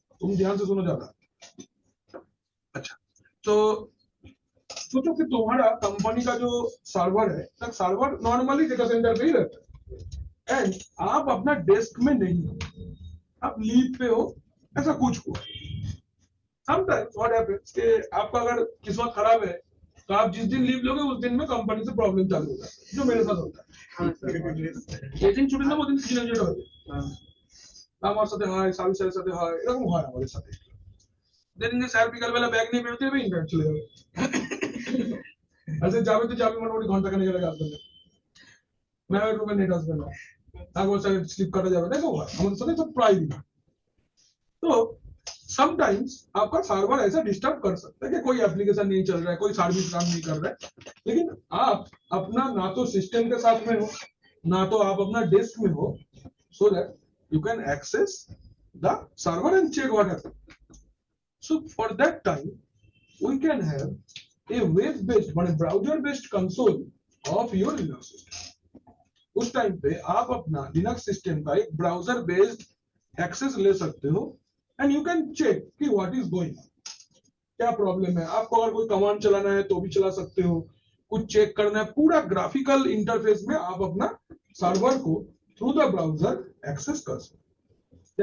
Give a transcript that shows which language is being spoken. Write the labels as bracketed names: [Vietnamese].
[Hindi] तुम ध्यान से सुनो ज्यादा अच्छा तो सोचो कि तुम्हारा कंपनी का जो सर्वर है तक सर्वर नॉर्मली डेटा सेंटर पे ही रहता है एंड आप अपना डेस्क में नहीं हो आप लीव पे हो, ऐसा कुछ हुआ। समटाइम्स व्हाट हैपेंस कि आपका अगर किस्मत खराब है तो आप जिस दिन लीव लोगे उस दिन में कंपनी से प्रॉब्लम चालू हो जाता है, जो मेरे साथ होता है। ये दिन छुट्टी ना वो दिन किसी ना किसी [Bangla] হবে আমার সাথে হয়, সাবি স্যারের সাথে হয়, এরকম হয় আমাদের সাথে। দেখেন যে স্যার বিকালবেলা ব্যাগ নিয়ে বেরোতে হবে, ইন্টারনেট চলে যাবে। আচ্ছা যাবে তো যাবে মোটামুটি ঘন্টা খানেক আগে আসবে না, ম্যামের রুমে নেট আসবে না, একবার স্যার স্লিপ কাটা যাবে, দেখো হয় আমাদের সাথে [Hindi] सब प्राय दिन। तो समटाइम्स आपका सर्वर ऐसा डिस्टर्ब कर सकता है कि कोई एप्लीकेशन नहीं चल रहा है, कोई सर्विस काम नहीं कर रहा है, लेकिन आप अपना ना तो सिस्टम के साथ में हो ना तो आप अपना डेस्क में हो, [English] so that you can access the server and check what happened. So for that time we can have a web based मान browser based console of your Linux system. [Hindi] उस टाइम पे आप अपना Linux सिस्टम का एक browser based access ले सकते हो एंड [English] you can check [Hindi] कि [English] what is going, [Hindi] क्या प्रॉब्लम है। आपको अगर कोई कमांड चलाना है तो भी चला सकते हो, कुछ चेक करना है, पूरा ग्राफिकल इंटरफेस में आप अपना सर्वर को थ्रू द ब्राउजर एक्सेस कर सकते हो।